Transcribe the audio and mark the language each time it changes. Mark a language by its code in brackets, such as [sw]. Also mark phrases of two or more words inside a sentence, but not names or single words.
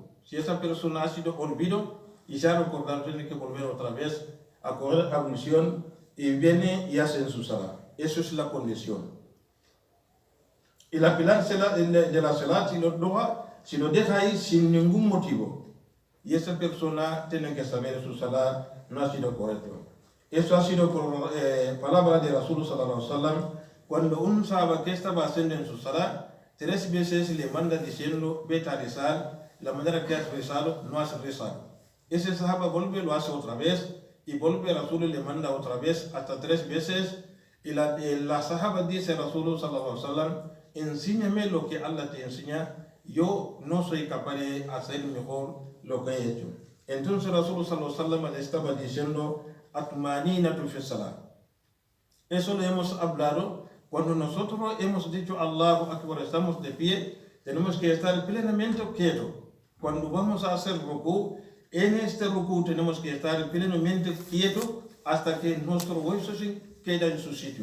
[es] Si esa persona ha sido olvido y se ha recordado, tiene que volver otra vez a coger ablución y viene y hace en su sala. Eso es la condición. Y la pilar de la salat y los doha si lo deja ahí sin ningún motivo, y esa persona tiene que saber su salat no ha sido correcto. Eso ha sido por palabra de [ar] رسول صلى الله عليه وسلم, [es] cuando un sahaba que estaba haciendo en su salat 3 veces le manda diciendo vete a rezar, la manera que has rezado no has rezado. Ese sahaba vuelve, lo hace otra vez, y vuelve Rasul y le manda otra vez, hasta 3 veces, y la sahaba dice a [ar] رسول صلى الله عليه وسلم, [es] enséñame lo que Allah te enseña, yo no soy capaz de hacer mejor lo que he hecho. Entonces [ar] رسول صلى الله عليه وسلم [es] le estaba diciendo [ar] الطمأنينة في الصلاة. [es] Eso lo hemos hablado cuando nosotros hemos dicho [ar] الله أكبر, [es] estamos de pie, tenemos que estar plenamente quietos. Cuando vamos a hacer rukú, en este rukú tenemos que estar plenamente quietos hasta que nuestro hueso queda en su sitio.